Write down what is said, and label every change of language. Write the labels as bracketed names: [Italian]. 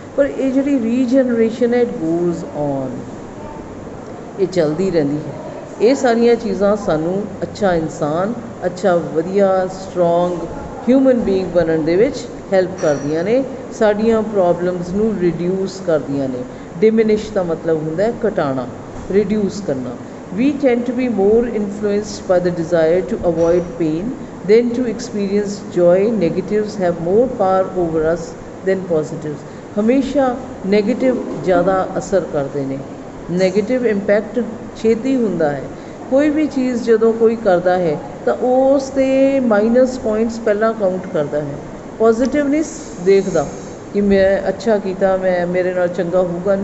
[Punjabi] ਪਰ ਇਹ ਜਿਹੜੀ ਰੀਜਨਰੇਸ਼ਨ ਹੈ [English] it goes on, [Punjabi] ਇਹ ਚੱਲਦੀ ਰਹਿੰਦੀ ਹੈ। ਇਹ ਸਾਰੀਆਂ ਚੀਜ਼ਾਂ ਸਾਨੂੰ ਅੱਛਾ ਇਨਸਾਨ, ਅੱਛਾ ਵਧੀਆ [English] strong human being [Punjabi] ਬਣਨ ਦੇ ਵਿੱਚ ਹੈਲਪ ਕਰਦੀਆਂ ਨੇ, ਸਾਡੀਆਂ ਪ੍ਰੋਬਲਮਸ ਨੂੰ ਰਿਡਿਊਸ ਕਰਦੀਆਂ ਨੇ। ਡਿਮਿਨਿਸ਼ ਦਾ ਮਤਲਬ ਹੁੰਦਾ ਹੈ ਘਟਾਉਣਾ, ਰਿਡਿਊਸ ਕਰਨਾ। [English] We tend to be more influenced by the desire to avoid pain than to experience joy. Negatives have more power over us than positives. [Punjabi] ਹਮੇਸ਼ਾ ਨੈਗੇਟਿਵ ਜ਼ਿਆਦਾ ਅਸਰ ਕਰਦੇ ਨੇ, ਨੈਗੇਟਿਵ ਇੰਪੈਕਟ ਛੇਤੀ ਹੁੰਦਾ ਹੈ। ਕੋਈ ਵੀ ਚੀਜ਼ ਜਦੋਂ ਕੋਈ ਕਰਦਾ ਹੈ ਤਾਂ ਉਸ 'ਤੇ ਮਾਈਨਸ ਪੁਆਇੰਟਸ ਪਹਿਲਾਂ ਕਾਊਂਟ ਕਰਦਾ ਹੈ, ਪੋਜ਼ੀਟਿਵਨੈਸ ਦੇਖਦਾ ਕਿ ਮੈਂ ਅੱਛਾ ਕੀਤਾ, ਮੈਂ ਮੇਰੇ ਨਾਲ ਚੰਗਾ ਹੋਊਗਾ।